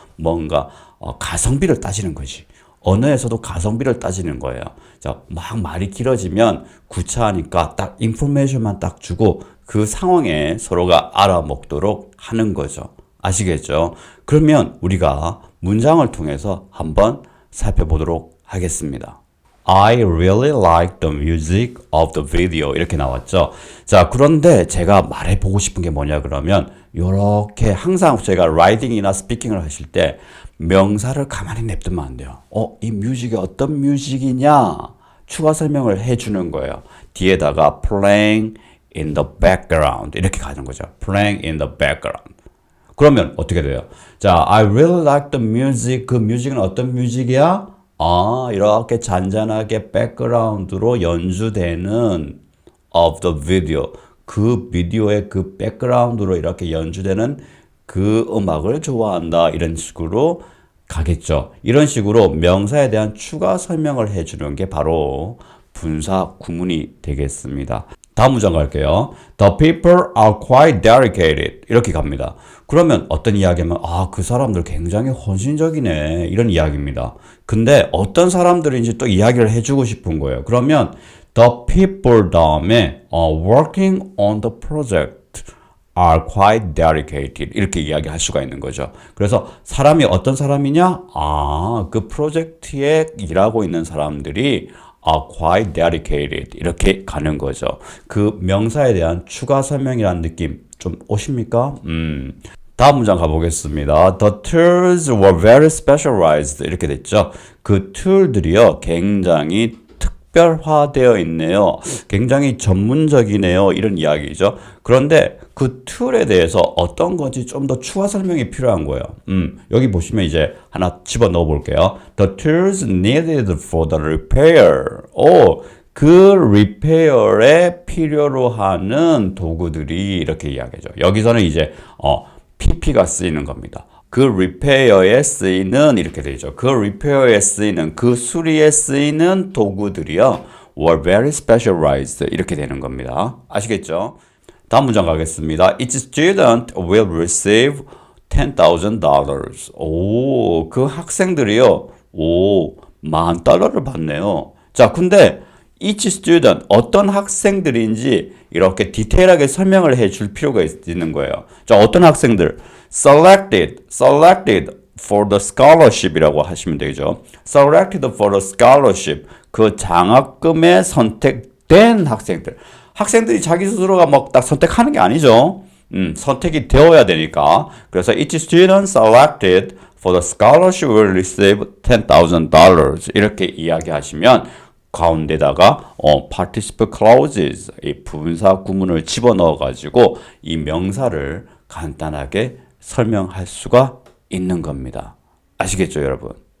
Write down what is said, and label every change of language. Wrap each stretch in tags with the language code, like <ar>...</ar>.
<ko>뭔가 가성비를 따지는 거지. 언어에서도 가성비를 따지는 거예요. 자, 막 말이 길어지면 구차하니까 딱 인포메이션만 딱 주고 그 상황에 서로가 알아먹도록 하는 거죠. 아시겠죠? 그러면 우리가 문장을 통해서 한번 살펴보도록 하겠습니다.</ko> <en>I really like the music of the video.</en> <ko>이렇게 나왔죠. 자, 그런데 제가 말해보고 싶은 게 뭐냐 그러면 이렇게 항상 제가 라이딩이나 스피킹을 하실 때 명사를 가만히 냅두면 안 돼요. 이 뮤직이 어떤 뮤직이냐? 추가 설명을 해주는 거예요. 뒤에다가</ko> <en>playing in the background</en> <ko>이렇게 가는 거죠.</ko> <en>playing in the background.</en> <ko>그러면 어떻게 돼요?</ko> <en>자, I really like the music.</en> <ko>그 뮤직은 어떤 뮤직이야? 이렇게 잔잔하게 백그라운드로 연주되는</ko> <en>of the video.</en> <ko>그 비디오의 그 백그라운드로 이렇게 연주되는 그 음악을 좋아한다. 이런 식으로 가겠죠. 이런 식으로 명사에 대한 추가 설명을 해주는 게 바로 분사 구문이 되겠습니다. 다음 문장 갈게요.</ko> <en>The people are quite dedicated.</en> <ko>이렇게 갑니다. 그러면 어떤 이야기하면 그 사람들 굉장히 헌신적이네. 이런 이야기입니다. 근데 어떤 사람들인지 또 이야기를 해주고 싶은 거예요.</ko> <en>그러면 the people 다음에 working on the project are quite dedicated.</en> <ko>이렇게 이야기할 수가 있는 거죠. 그래서 사람이 어떤 사람이냐? 그 프로젝트에 일하고 있는 사람들이</ko> <en>are quite dedicated.</en> <ko>이렇게 가는 거죠. 그 명사에 대한 추가 설명이라는 느낌 좀 오십니까? 다음 문장 가보겠습니다.</ko> <en>The tools were very specialized.</en> <ko>이렇게 됐죠. 그 툴들이요. 굉장히 특별화되어 있네요. 굉장히 전문적이네요. 이런 이야기죠. 그런데 그 툴에 대해서 어떤 건지 좀 더 추가 설명이 필요한 거예요. 여기 보시면 이제 하나 집어넣어 볼게요.</ko> <en>The tools needed for the repair.</en> <ko>그 리페어에 필요로 하는 도구들이 이렇게 이야기죠. 여기서는 이제 PP가 쓰이는 겁니다. 그 리페어에 쓰이는 이렇게 되죠. 그 리페어에 쓰이는 그 수리에 쓰이는 도구들이요.</ko> <en>were very specialized</en> <ko>이렇게 되는 겁니다. 아시겠죠? 다음 문장 가겠습니다.</ko> <en>Each student will receive $10,000.</en> <ko>그 학생들이요. $10,000를 받네요. 자, 근데</ko> <en>each student</en> <ko>어떤 학생들인지 이렇게 디테일하게 설명을 해줄 필요가 있는 거예요. 자, 어떤 학생들?</ko> <en>selected for the scholarship</en> <ko>이라고 하시면 되죠.</ko> <en>selected for the scholarship</en> <ko>그 장학금에 선택된 학생들. 학생들이 자기 스스로가 막 딱 선택하는 게 아니죠. 선택이 되어야 되니까. 그래서</ko> <en>each student selected for the scholarship will receive $10,000</en> <ko>이렇게 이야기하시면 가운데다가 participle clauses 이 분사 구문을 집어넣어 가지고 이 명사를 간단하게 설명할 수가 있는 겁니다. 아시겠죠, 여러분?</ko>